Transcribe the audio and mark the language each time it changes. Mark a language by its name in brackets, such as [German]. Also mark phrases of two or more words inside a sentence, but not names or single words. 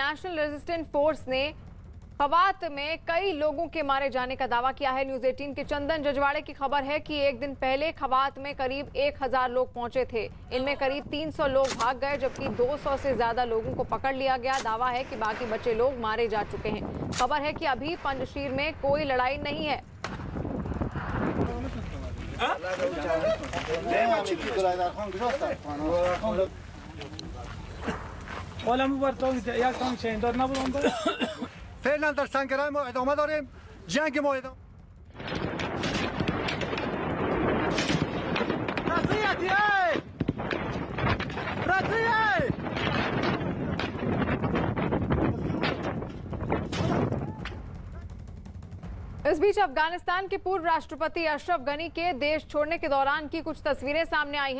[Hindi] नेशनल रेजिस्टेंस फोर्स ने खवात में कई लोगों के मारे जाने का दावा किया है। न्यूज़ 18 के चंदन जजवाड़े की खबर है कि एक दिन पहले खवात में करीब 1000 लोग पहुंचे थे। इनमें करीब 300 लोग भाग गए जबकि 200 से ज्यादा लोगों को पकड़ लिया गया। दावा है कि बाकी बचे लोग मारे जा चुके हैं। खबर है कि अभी पंजशीर में कोई लड़ाई नहीं है। [Persian] فعلا در سنگرهای ما ادامه داریم. جنگ ما ادامه. [Hindi] इस बीच अफगानिस्तान के पूर्व राष्ट्रपति अशरफ गनी के देश छोड़ने के दौरान की कुछ तस्वीरें सामने आई हैं।